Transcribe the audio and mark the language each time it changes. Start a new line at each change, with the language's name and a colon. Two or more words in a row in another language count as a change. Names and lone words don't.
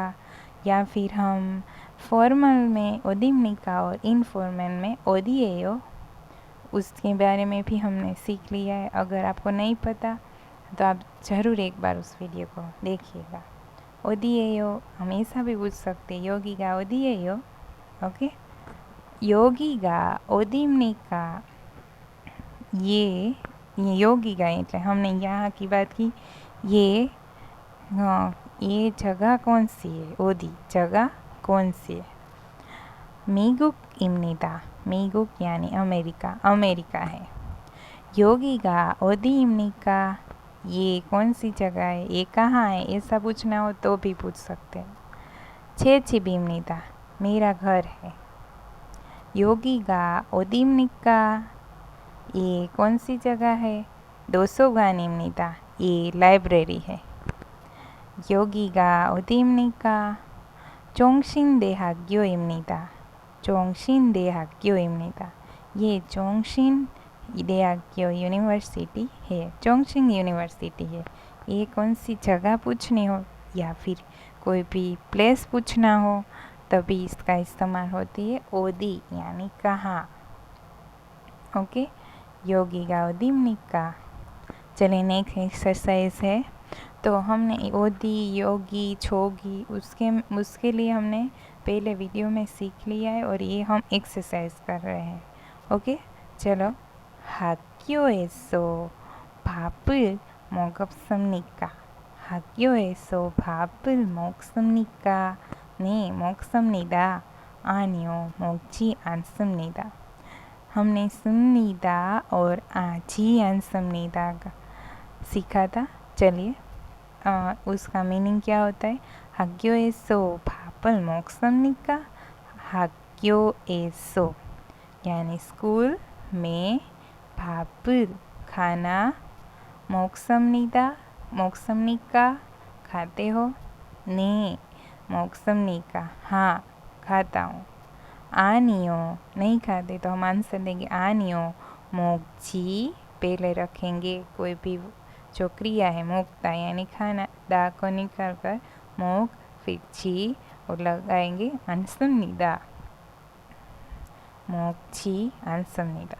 Hindi: या फिर हम फॉर्मल में 어디입니까 और इनफॉर्मल में 어디예요, उसके बारे में भी हमने सीख लिया है। अगर आपको नहीं पता तो आप ज़रूर एक बार उस वीडियो को देखिएगा।
Korean: 어디예요 हमेशा भी पूछ सकते हैं, 여기가 어디예요। ओके, 여기가 어디입니까,
Hindi: ये 여기가 એટલે हमने यहाँ की बात की, ये ये जगह कौन सी है, 어디 जगह कौन सी है।
Korean: 미국입니다, 미국
Hindi: यानी अमेरिका, अमेरिका है।
Korean: 여기가 어디입니까,
Hindi: ये कौन सी जगह है, ये कहाँ है, ऐसा पूछना हो तो भी पूछ सकते हैं।
Korean: 제 집입니다,
Hindi: मेरा घर है।
Korean: 여기가 어디입니까,
Hindi: ये कौन सी जगह है। 도서관입니다, ये लाइब्रेरी है।
Korean: 여기가 어디입니까, 종신대학교입니다, 종신대학교입니다,
Hindi: ये 종신대학교 यूनिवर्सिटी है, जोंगशिंग यूनिवर्सिटी है। ये कौन सी जगह पूछनी हो या फिर कोई भी प्लेस पूछना हो तभी इसका इस्तेमाल होती है 어디 यानी कहाँ। ओके,
Korean: 여기가 어디입니까।
Hindi: चलिए नेक्स्ट एक्सरसाइज है। तो हमने 어디, योगी, छोगी उसके लिए हमने पहले वीडियो में सीख लिया है और ये हम एक्सरसाइज कर रहे हैं। ओके, चलो।
Korean: 학교에서 밥을 먹었습니까? 학교에서 밥을 먹습니까? 네, 먹습니다. 아니요, 먹지 않습니다।
Hindi: हमने 습니다 और आजी 않습니다 का सीखा था। चलिए उसका मीनिंग क्या होता है। 학교에서 밥을 먹습니까? 학교에서 यानी स्कूल में, 밥을 खाना,
Korean: 먹습니다 먹습니까
Hindi: खाते हो?
Korean: 네 먹습니까
Hindi: हाँ खाता हूँ। आनियो नहीं खाते तो हम आंसर देंगे
Korean: 아니요 먹지,
Hindi: पहले रखेंगे कोई भी जो क्रिया है मोक्ता यानी खाना, दा को निकाल कर मोक फिर ची और लगाएंगे
Korean: 않습니다, 먹지 않습니다.